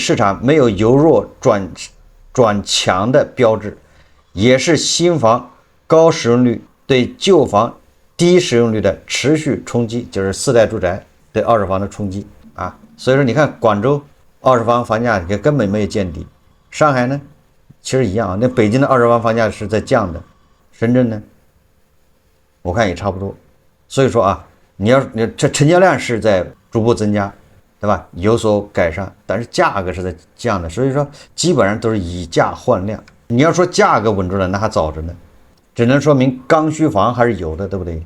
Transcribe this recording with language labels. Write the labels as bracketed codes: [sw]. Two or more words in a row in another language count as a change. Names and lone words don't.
[zh] 市場沒有由弱轉強的標誌，也是新房高使用率對舊房低使用率的持續衝擊，就是四代住宅對二手房的衝擊所以說你看廣州二手房房價也根本沒有見底，上海呢其實一樣那北京的二手房房價是在降的，深圳呢我看也差不多。所以说你这成交量是在逐步增加，对吧？有所改善，但是價格是在降的，所以说基本上都是以价换量。你要说價格穩住了，那還早着呢，只能说明刚需房還是有的，对不对？